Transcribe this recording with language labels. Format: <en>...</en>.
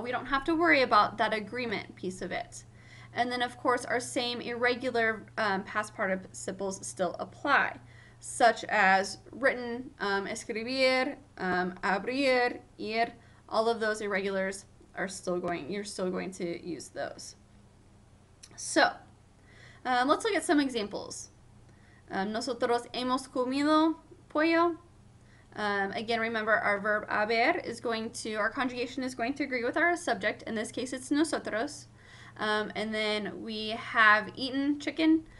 <en>We don't have to worry about that agreement piece of it. And then, of course, our same irregular past participles still apply, such as written, escribir, abrir, ir. All of those irregulars are you're still going to use those. So, let's look at some examples.</en> <es>Nosotros hemos comido pollo.</es> <en>Again, remember our verb haber our conjugation is going to agree with our subject. In this case, it's nosotros. And then we have eaten chicken.</en>